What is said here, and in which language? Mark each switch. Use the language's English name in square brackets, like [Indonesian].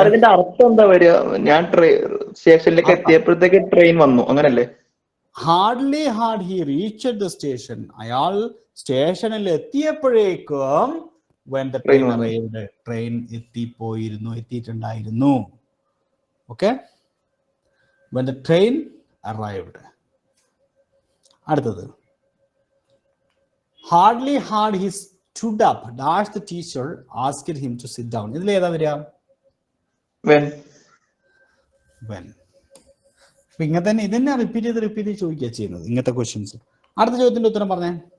[Malayalam] ഇതിന്റെ അർത്ഥം എന്താ വരിക? ഞാൻ സ്റ്റേഷനിലേക്ക് എത്തിയപ്പോഴത്തേക്ക് ട്രെയിൻ വന്നു, അങ്ങനല്ലേ? [English] Hardly had he reached the station. [Malayalam] അയാൾ സ്റ്റേഷനിൽ എത്തിയപ്പോഴേക്കും [English] when the train arrived, [Malayalam] train എത്തിയിട്ടുണ്ടായിരുന്നു. [English] Okay, when the train arrived. അടുത്തത്, hardly had he stood up dash the teacher asked him to sit down. [Malayalam] ഇതിൽ ഏതാ വരിക? [English] when. [Malayalam] അപ്പൊ ഇങ്ങനെ തന്നെ ഇതന്നെ റിപ്പീറ്റ് ചെയ്ത് ചോദിക്കുക ചെയ്യുന്നത് ഇങ്ങനത്തെ ക്വസ്റ്റ്യൻസ്. അടുത്ത ചോദ്യത്തിന്റെ ഉത്തരം പറഞ്ഞേ.